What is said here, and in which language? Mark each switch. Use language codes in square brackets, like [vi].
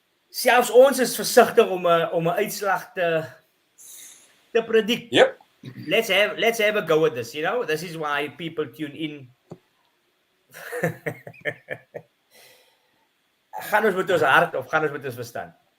[af] Selfs ons is versigtig om 'n uitslag te predict. [en] Yep. Let's have a go at this, you know. This is why people tune in. [af] Gaan ons met ons hart of gaan ons met ons verstand?